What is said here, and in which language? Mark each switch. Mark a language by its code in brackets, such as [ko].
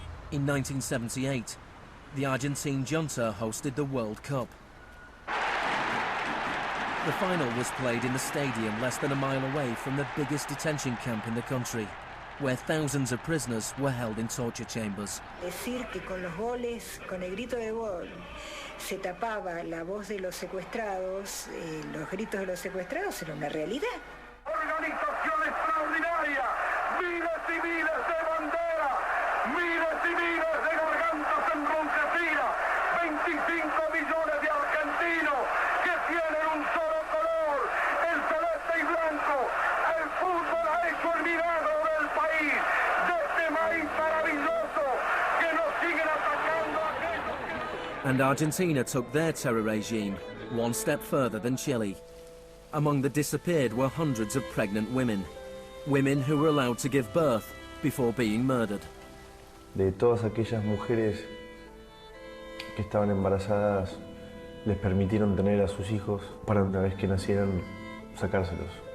[en] In 1978, the Argentine junta hosted the World Cup. The final was played in the stadium less than a mile away from the biggest detention camp in the country, where thousands of prisoners were held in torture chambers. [es] Decir que con los goles, con el grito de gol, se tapaba la voz de los secuestrados, los gritos de los secuestrados era una realidad. Organización extraordinaria, miles y miles de banderas, miles y miles de gargantas enronquecidas, 25 millones de argentinos que tienen un solo color, el celeste y blanco. El fútbol ha hecho el milagro del país, de este maíz maravilloso que nos siguen atacando a aquellos que... [en] And Argentina took their terror regime one step further than Chile. Among the disappeared were hundreds of pregnant women. Women who were allowed to give birth before being murdered. [es] De todas aquellas mujeres que estaban embarazadas, les permitieron tener a sus hijos para una vez que nacieran sacárselos.